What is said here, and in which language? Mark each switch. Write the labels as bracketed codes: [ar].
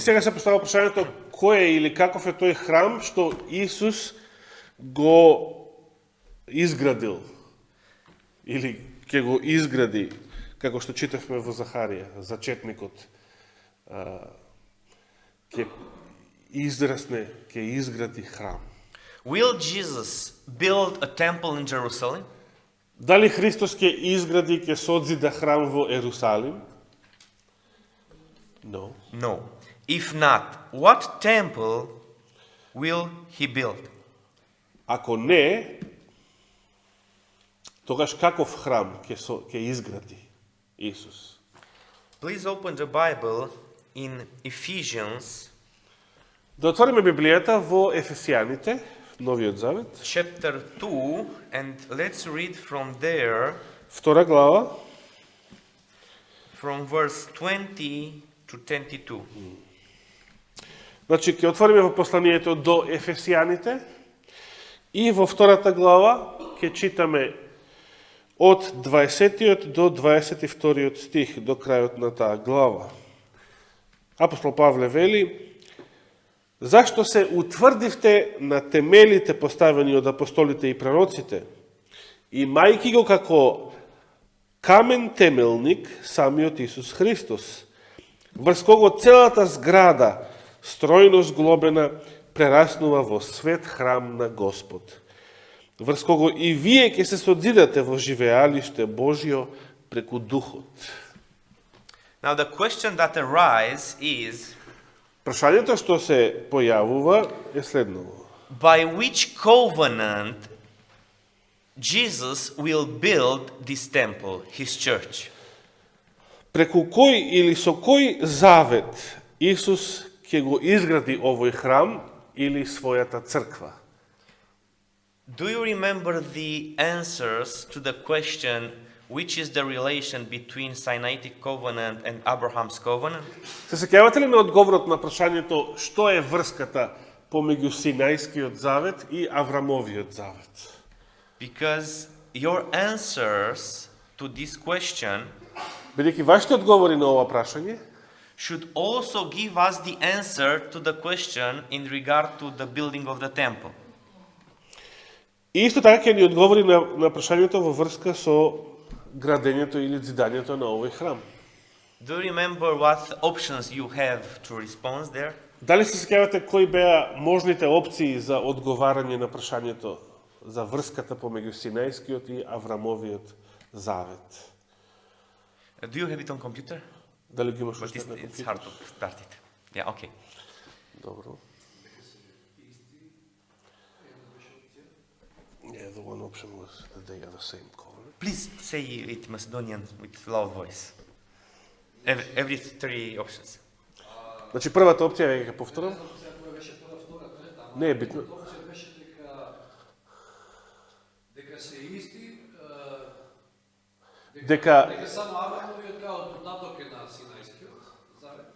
[mk] сега се поставува прашањето кој е или каков е тој храм што Исус го изградил или ќе го изгради, како што читавме во Захарија, зачетникот ќе израсне, ќе изгради храм. [en] Will Jesus build a temple in Jerusalem? [mk] Дали Христос ќе изгради, ќе созида храм во Ерусалим? [en] No. No. If not, what temple will he build? [mk] Ако не, тогаш каков храм ќе изгради Исус? [en] Please open the Bible in Ephesians [mk] Да отвориме Библијата во Ефесијаните, Новиот Завет, [en] chapter 2, and let's read from there, [mk] втора глава, [en] from verse 20 to 22. [mk] значи ќе отвориме во посланието до Ефесијаните и во втората глава ќе читаме од 20 до 22 стих до крајот на таа глава. Апостол Павле вели: Зашто се утврдивте на темелите поставени од апостолите и пророците, имајќи го како камен темелник самиот Исус Христос, врз кого целата зграда, стројно зглобена, прераснува во свет храм на Господ, врз кого и вие ќе се созидате во живеалиште Божјо преку Духот. [en] Now the question that arises is, [mk] Прашањето што се појавува е следново. [en] by which covenant Jesus will build this temple, his church? [mk] Преку кој или со кој завет Исус ќе го изгради овој храм или својата црква? [en] Do you remember the answers to the question, which is the relation between Sinaitic covenant and Abraham's covenant? [mk] Се сеќавате ли на одговорот на прашањето што е врската помеѓу Синајскиот завет и Аврамовиот завет? [en] Because your answers to this question [mk] Бидејќи вашите одговори на ова прашање [en] should also give us the answer to the question in regard to the building of the temple. [mk] и исто така ќе ни одговори на прашањето во врска со градењето или зидањето на овој храм. [en] Do you remember what options you have to respond there? [mk] Дали се сеќавате кои беа можните опции за одговарање на прашањето за врската помеѓу Синајскиот и Аврамовиот завет. [en] Do you have it on computer? [mk] Дали ги имаш [en] But [mk] уште на [en] it's [mk] компјутер? [en] hard to start it. Yeah, okay. [mk] Добро. [en] Yeah, the one option was that they are the same color. Please say it Macedonian with loud voice. Every three options. [mk] Значи првата опција е ќе повторам. Не е битно. Опција беше дека се исти, Дека дека само Аврамовиот као додаток е на Синајскиот завет.